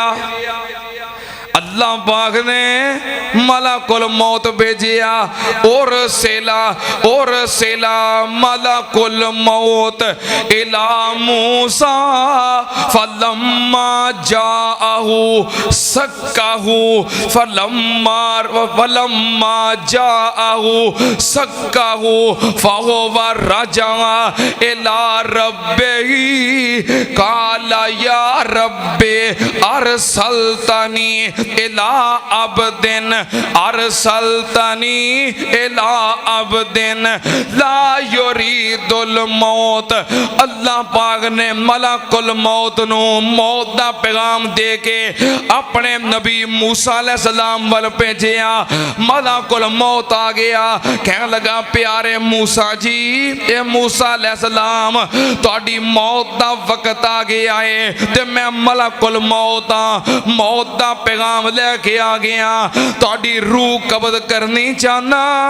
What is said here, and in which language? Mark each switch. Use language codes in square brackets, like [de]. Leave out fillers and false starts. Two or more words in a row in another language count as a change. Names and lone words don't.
[pa] اللہ پاک نے ملک الموت بھیجیا اور [ar] أرسل ملك الموت إلى موسى فلما جاءه صكه فلما جاءه صكه فهو رجع إلى ربه قال يا رب أرسلتني إلى عبد أرسلتني إلى عبد لا يريد الموت. [pa] اللہ پاک نے ملک الموت نوں موت دا پیغام دے کے اپنے نبی موسیٰ علیہ السلام ول بھیجیا. ملک الموت آ گیا، کہنے لگا پیارے موسیٰ جی، اے موسیٰ علیہ السلام تہاڈی موت دا وقت آ گیا ہے تے میں ملک الموت موت دا پیغام لے کے آ گیا، تہاڈی روح قبض کرنی چاہنا.